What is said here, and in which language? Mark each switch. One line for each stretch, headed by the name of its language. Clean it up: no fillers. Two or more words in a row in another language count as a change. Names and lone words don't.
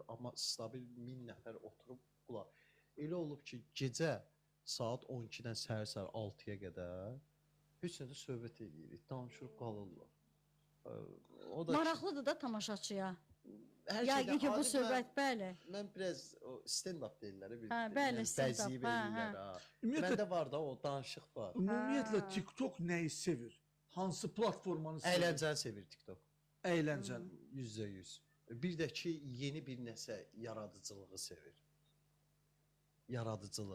Azerbaijani: Amma stabil 1000 nəfər oturub qulaq. Elə olub ki, gecə saat 12-dən səhər 6-ya qədər heç nədə söhbət edirik, danışırıq, qalırlar. O da Maraqlıdır da tamaşaçıya. hər Yəqin ki, bu adi söhbət, bəli. mən biraz o stand-up deyirlər, bir bəli, stand-up, bəziyib eləyirlər, ha. Ümumiyyətlə, Məndə var da o danışıq var. ümumiyyətlə Ha. TikTok nəyi sevir? Hansı platformanı sevir? Əyləncəni sevir TikTok. Əyləncəni. %100. Bir də ki, yeni bir nəsə yaradıcılığı sevir. Yaradıcılıq.